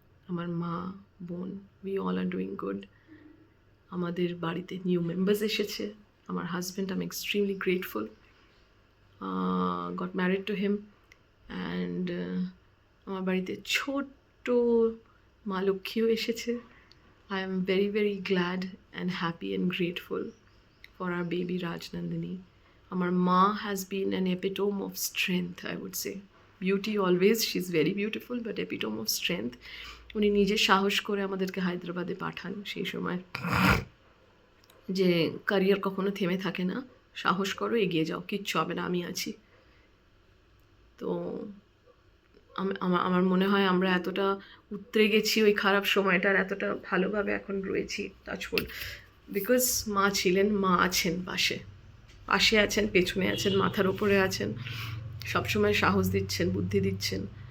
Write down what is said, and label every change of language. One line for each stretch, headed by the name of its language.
Bangla: আমার মা, বোন,
English: We all are doing good.
Bangla: আমাদের বাড়িতে নিউ মেম্বার্স এসেছে।
English: আমার husband, I am extremely grateful, got married to him.
Bangla: And আমার বাড়িতে ছোট্ট মা লক্ষ্মীও এসেছে।
English: I am very, very glad and happy and grateful for our baby Rajnandini. Our Ma has been an epitome of strength, I would say. Beauty always, she's very beautiful, but epitome of strength.
Bangla: উনি নিজে সাহস করে আমাদেরকে হায়দ্রাবাদে পাঠান সেই সময়, যে career কখনো থেমে থাকে না, সাহস করো, এগিয়ে যাও, কিচ্ছু হবে না, আমি আছি। তো আমার মনে হয় আমরা এতটা উতরে গেছি ওই খারাপ সময়টার, এতটা ভালোভাবে এখন রয়েছি, টাচউড, বিকজ মা ছিলেন, মা আছেন পাশে, পাশে আছেন, পেছনে আছেন, মাথার ওপরে আছেন, সবসময় সাহস দিচ্ছেন, বুদ্ধি দিচ্ছেন।